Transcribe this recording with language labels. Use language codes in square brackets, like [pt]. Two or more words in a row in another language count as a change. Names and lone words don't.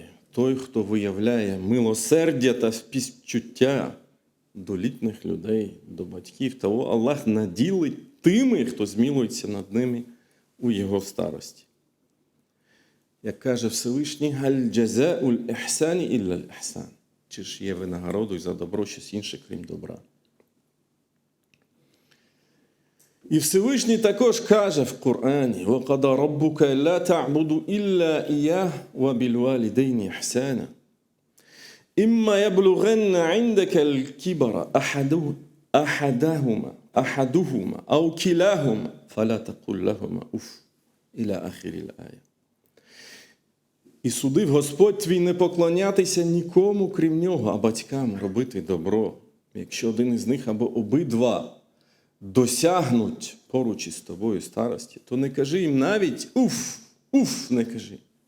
[uk] Той, хто виявляє милосердя та співчуття до літніх людей, до батьків, того Аллах наділить тими, хто змілується над ними у його старості. Як каже Всевишній, [ar] «هل جزاء الإحسان إلا الإحسان». [uk] Чи ж є винагородою за добро щось інше, крім добра? І Всевишній також каже в Корані: [ar] «وقضى ربك ألا تعبدوا إلا إياه وبالوالدين إحسانا. إما يبلغن عندك الكبر أحدهما أو كلاهما فلا تقل لهما أف». إلى آخر الآية. [uk] І судив Господь твій не поклонятися нікому, крім нього, а батькам робити добро. Якщо один із них або обидва досягнуть поруч із тобою старості, то не кажи їм навіть уф, не кажи.